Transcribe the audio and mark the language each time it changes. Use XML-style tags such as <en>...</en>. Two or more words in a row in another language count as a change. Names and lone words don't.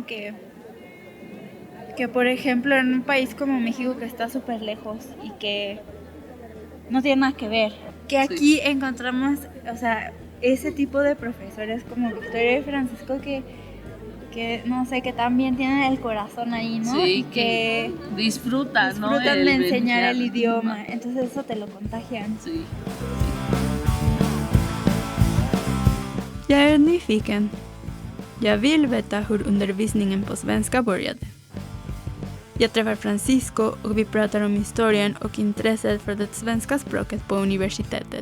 <es>Que por ejemplo en un país como México que está súper lejos y que no tiene nada que ver, que aquí encontramos, o sea, ese tipo de profesores como Victoria y Francisco que no sé, que también tienen el corazón ahí, ¿no? Sí, y que disfrutan, ¿no? De enseñar el idioma, entonces eso te lo contagian. Sí.</es> <sv>Jag är nyfiken. Jag vill veta hur undervisningen på svenska började. Jag träffar Francisco och vi pratar om historien och intresset för det svenska språket på universitetet.</sv>